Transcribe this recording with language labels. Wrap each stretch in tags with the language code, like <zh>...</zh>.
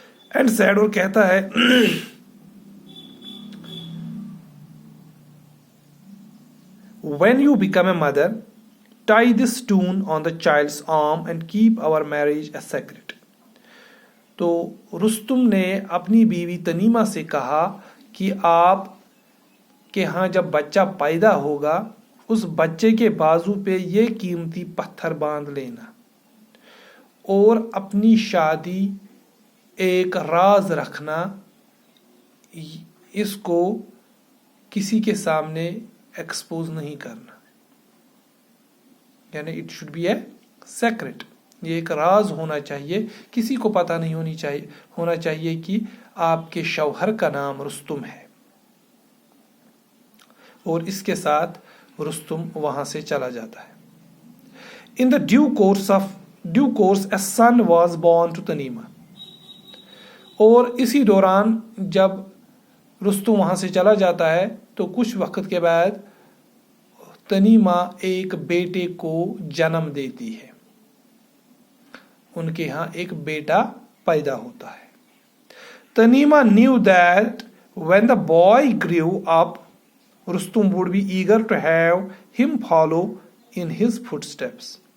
<en>and said,</en> <ur>اور کہتا ہے</ur> <en>when you become a mother, tie this stone on the child's arm and keep our marriage a secret.</en> <ur>تو رستم نے اپنی بیوی تنیمہ سے کہا کہ آپ کے ہاں جب بچہ پیدا ہوگا اس بچے کے بازو پہ یہ قیمتی پتھر باندھ لینا، اور اپنی شادی ایک راز رکھنا، اس کو کسی کے سامنے ایکسپوز نہیں کرنا، یعنی</ur> <en>It should be a secret.</en> <ur>یہ ایک راز ہونا چاہیے، کسی کو پتہ نہیں ہونا چاہیے کہ آپ کے شوہر کا نام رستم ہے. اور اس کے ساتھ رستم وہاں سے چلا جاتا ہے.</ur> <en>In the due course a son was born to Tanima.</en> <ur>اور اسی دوران جب رستم وہاں سے چلا جاتا ہے تو کچھ وقت کے بعد تنیمہ ایک بیٹے کو جنم دیتی ہے، ان کے ہاں ایک بیٹا پیدا ہوتا ہے.</ur> <en>Tanima knew that when the boy grew up, Rustum would be eager to have him follow in his footsteps.</en>